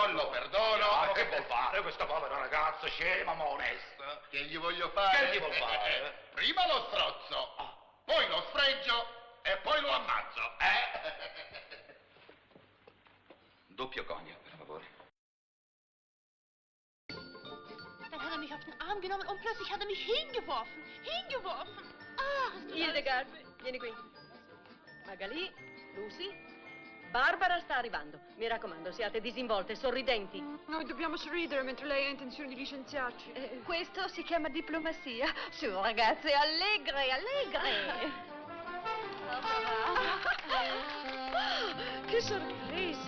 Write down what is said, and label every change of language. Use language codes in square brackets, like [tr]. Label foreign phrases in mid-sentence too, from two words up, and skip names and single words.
[it] perdona. lo perdono. Chiaro, che vuol fare questa povera ragazza scema ma onesta? Che gli voglio fare? Che gli vuol fare? Prima lo strozzo, poi lo sfregio e poi lo ammazzo. Doppio cognac, per favore. [de] Dann hat er mich auf den Arm genommen und plötzlich hat er mich hingeworfen. [it] Hildegard, vieni qui. Magalì, Lucy, Barbara sta arrivando. Mi raccomando, siate disinvolte, sorridenti. Noi dobbiamo sorridere mentre lei ha intenzione di licenziarci. Questo si chiama diplomazia. Su, ragazze, allegre. Che sorpresa!